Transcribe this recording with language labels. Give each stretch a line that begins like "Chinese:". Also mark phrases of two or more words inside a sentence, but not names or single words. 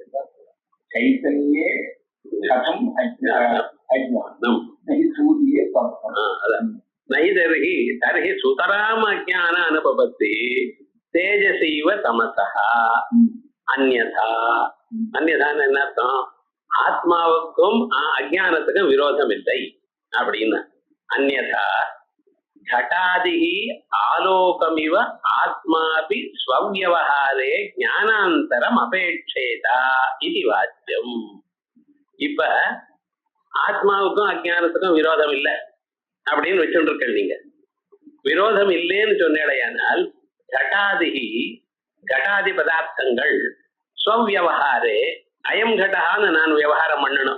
Sanskrit: चैतन्ये कथम् अज्ञानम् सूर्ये பார்க்கலாம். नहि तर्हि सुतराम् अज्ञान अनुभवति तेजसीव तमसा अन्यथा.
Tamil: அந்யதான்னு என்ன அர்த்தம்? ஆத்மாவுக்கும் அஜ்ஞானத்துக்கும் விரோதம் இல்லை அப்படின்னு.
Sanskrit: அந்யதா घटादिहि आलोकमिव आत्मापि स्वव्यवहारे ज्ञानान्तरम् अपेक्षेता इति वाच्यम्.
Tamil: இப்ப ஆத்மாவுக்கும் அஜ்ஞானத்துக்கும் விரோதம் இல்லை அப்படின்னு வச்சுருக்க. நீங்க விரோதம் இல்லைன்னு சொன்னேடையானால் கட்டாதி பதார்த்தங்கள்
Sanskrit: स्वव्यवहारे अयम्
Tamil: கடகான்னு நான் விவகாரம் பண்ணணும்.